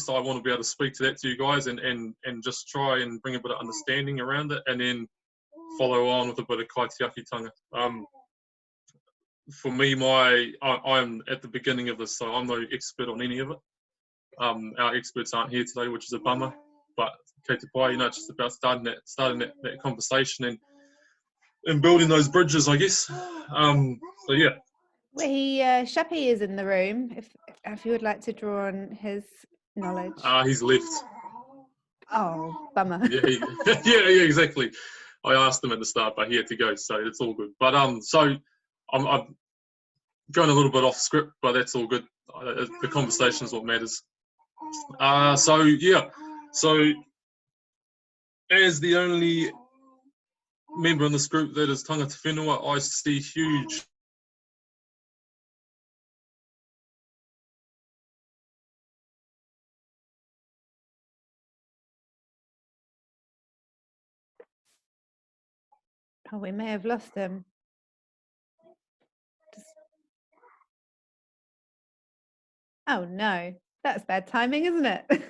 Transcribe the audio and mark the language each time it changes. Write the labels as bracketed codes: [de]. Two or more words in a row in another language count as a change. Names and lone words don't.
[en] So I want to be able to speak to that to you guys and just try and bring a bit of understanding around it, and then follow on with a bit of kaitiakitanga. For me, I'm at the beginning of this, so I'm no expert on any of it. Our experts aren't here today, which is a bummer. But [mi] kei te pai, [en] it's just about starting that conversation and building those bridges, I guess. So yeah. Shappy is in the room. If you would like to draw on his knowledge. He's left. Oh, bummer. Yeah, exactly. I asked him at the start, but he had to go, so it's all good. But so I'm going a little bit off script, but that's all good. The conversation is what matters. So yeah, so as the only member in this group that is [mi] tangata whenua, [en] I see huge Oh, we may have lost him. Oh no, that's bad timing, isn't it?